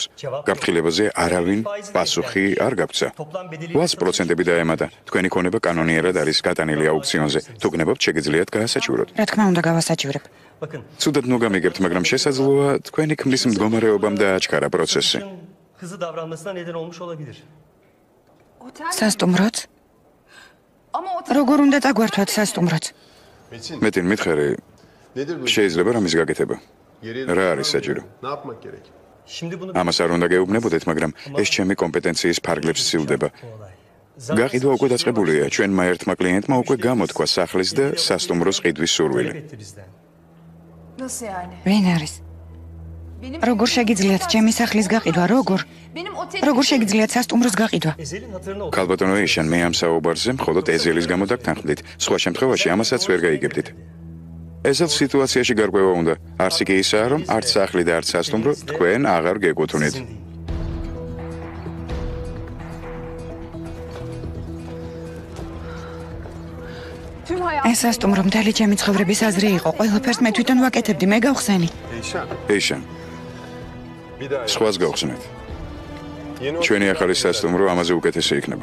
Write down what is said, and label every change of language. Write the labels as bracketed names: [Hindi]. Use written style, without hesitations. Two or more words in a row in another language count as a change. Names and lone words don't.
[Georgian] გაფრთხილებაზე არავინ პასუხი არ გაგვცა. 8% დაემატა. თქვენი ქონება კანონიერად არის გატანილი აუქციონზე. თუ გნებობთ, შეგიძლიათ გაასაჭიროთ. რა თქმა უნდა გავასაჭირებ. ცუდად მოგამიგებთ, მაგრამ შესაძლოა თქვენი ქმრის მდგომარეობამ დააჩქარა პროცესი. [Turkish] Hızlı davranmasına neden olmuş olabilir. [Georgian] სასტუმროც? როგორ უნდა დაგვართვათ სასტუმროც? მეტინ მითხარი, შეიძლება რამის გაკეთება? რა არის საჭირო? [Turkish] Şimdi bunu [Georgian] ამას არ უნდა გეუბნებოდეთ, მაგრამ ეს ჩემი კომპეტენციის ფარგლებს სცილდება. გაყიდვა უკვე დაწყებულია. ჩვენმა ერთმა კლიენტმა უკვე გამოთქვა სახლის და სასტუმროს ყიდვის სურვილი. [Turkish] etti bizden. [Georgian] ვინ არის? როგორ შეგიძლიათ ჩემი სახლის გაყიდვა? როგორ შეგიძლიათ სასტუმროს გაყიდვა? [Turkish] Ezel'in hatırına [Georgian] ქალბატონო ეიშან, მე ამ საუბარზე მხოლოდ ეზელის გამო დაგთანხმდით. სხვა შემთხვევაში ამასაც ვერ გაიგებდით. ეზელ სიტუაციაში გარკვევა უნდა. არც კი ისაა, რომ არც სახლი და არც სასტუმრო თქვენ აღარ გეკუთვნით. [Turkish] sizin değil. [Georgian] ეს სასტუმრო მთელი ჩემი ცხოვრების აზრი იყო. ყველაფერს მე თვითონ ვაკეთებდი, მე გავხსენი. ეიშან, სხვას გავხსნით. ჩვენი ახალი სასტუმრო ამაზე უკეთესი იქნება.